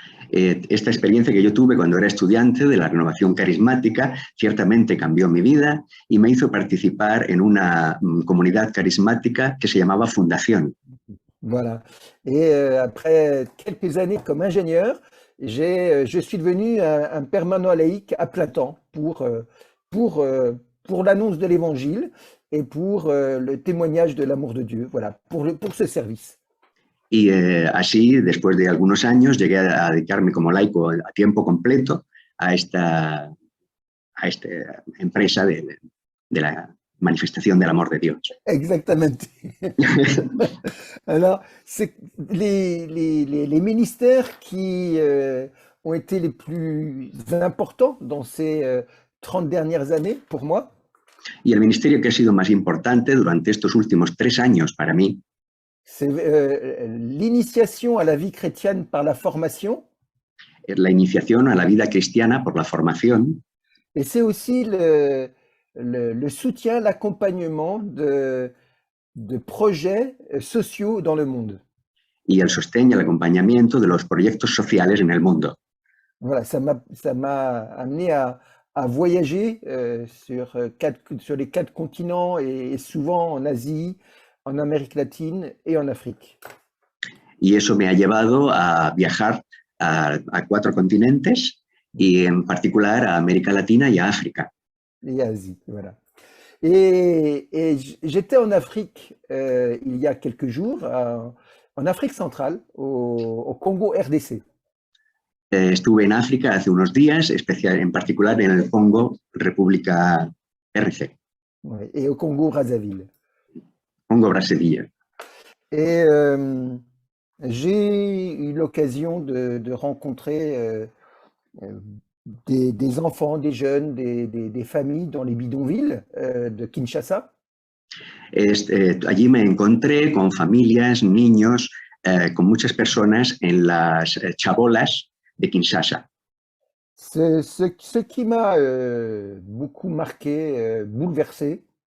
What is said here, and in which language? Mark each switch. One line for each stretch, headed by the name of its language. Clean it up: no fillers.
Spanish: Esta experiencia que yo tuve cuando era estudiante de la renovación carismática ciertamente cambió mi vida y me hizo participar en una comunidad carismática que se llamaba Fundación.
French: Voilà. Et après quelques années comme ingénieur, je suis devenu un permanent laïque à plein temps pour, pour l'annonce de l'Évangile et pour le témoignage de l'amour de Dieu, voilà, pour ce service.
Spanish: Y así, después de algunos años, llegué a dedicarme como laico a tiempo completo a esta empresa de la manifestación del amor de Dios.
French: Exactement. Alors, c'est les ministères qui ont été les plus importants dans ces 30 dernières années pour moi,
Spanish: Y el ministerio que ha sido más importante durante estos últimos 3 años para mí
French: c'est l'initiation à la vie chrétienne par la formation,
Spanish: es la iniciación a la vida cristiana por la formación
French: et c'est aussi le soutien, l'accompagnement de projets sociaux dans le monde.
Spanish: y el sostén y el acompañamiento de los proyectos sociales en el mundo.
French: Voilà, ça m'a amené à voyager sur les 4 continents et souvent en Asie, en Amérique latine et en Afrique.
Spanish: Y eso me ha llevado a viajar a 4 continentes y en particular a América Latina y a África.
French: Et Asie, voilà. Et j'étais en Afrique il y a quelques jours, en Afrique centrale, au Congo RDC.
Spanish: Estuve en África hace unos días, en particular en el Congo, República RC.
French: Ouais, et au Congo Brazzaville.
Spanish: Congo Brazzaville.
French: Et j'ai eu l'occasion de rencontrer des enfants, des jeunes, des familles dans les bidonvilles de Kinshasa.
Spanish: Allí me encontré con familias, niños, con muchas personas en las chabolas de Kinshasa.
French: Ce qui m'a beaucoup marqué, bouleversé,